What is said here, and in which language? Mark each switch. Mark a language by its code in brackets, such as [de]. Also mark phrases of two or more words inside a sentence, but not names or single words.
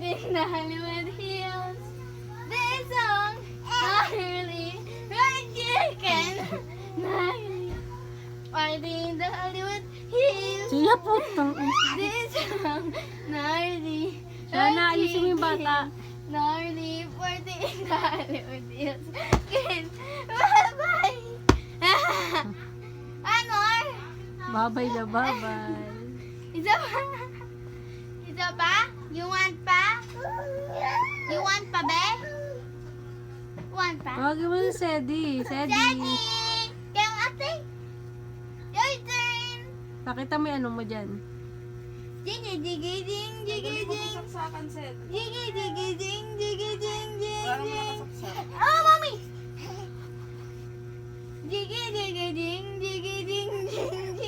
[en] the Hollywood Hills. This song, gnarly, fried chicken, gnarly, party in the Hollywood Hills. [tl] Siya po. [en] This song, gnarly, [tl] Sana, ayusin mo yung bata. [en] gnarly, party in the Hollywood Hills. Bye-bye. [tl] Ano? Babay na, babay. Isa pa? Isa pa? [en] You want pa? You want pa, be? Want pa? [tl] Tawagin mo na Sedi. [en] Daddy! [tl] Sedi. Kaya ate? [en] Your turn! [tl] Pakita mo yung ano mo dyan. Jiggy, jiggy, ding, jiggy, ding. Saksakan, Sed. Jiggy, jiggy, ding, jiggy, ding, ding, Parang ding. nakasaksak. [en] Oh, mommy! Jiggy, jiggy, ding, jiggy, ding, ding,